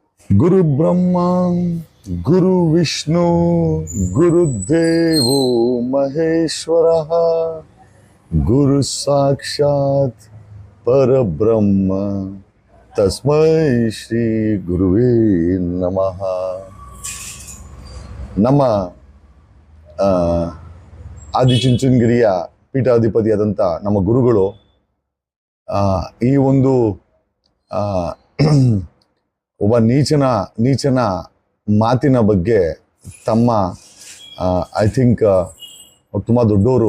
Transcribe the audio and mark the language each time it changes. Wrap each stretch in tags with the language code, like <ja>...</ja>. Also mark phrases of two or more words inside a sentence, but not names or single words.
<sa>ಗುರು ಬ್ರಹ್ಮ ಗುರು ವಿಷ್ಣು ಗುರುದೇವೋ ಮಹೇಶ್ವರ ಗುರು ಸಾಕ್ಷಾತ್ ಪರಬ್ರಹ್ಮ ತಸ್ಮೈ ಶ್ರೀ ಗುರುವೇ ನಮಃ.</sa> <kn>ನಮ್ಮ ಆದಿಚುಂಚನಗಿರಿಯ ಪೀಠಾಧಿಪತಿಯಾದಂಥ ನಮ್ಮ ಗುರುಗಳು ಈ ಒಂದು ಒಬ್ಬ ನೀಚನ ಮಾತಿನ ಬಗ್ಗೆ ತಮ್ಮ</kn> <en>I think</en> <kn>ಅವ್ರು ತುಂಬ ದೊಡ್ಡವರು.</kn>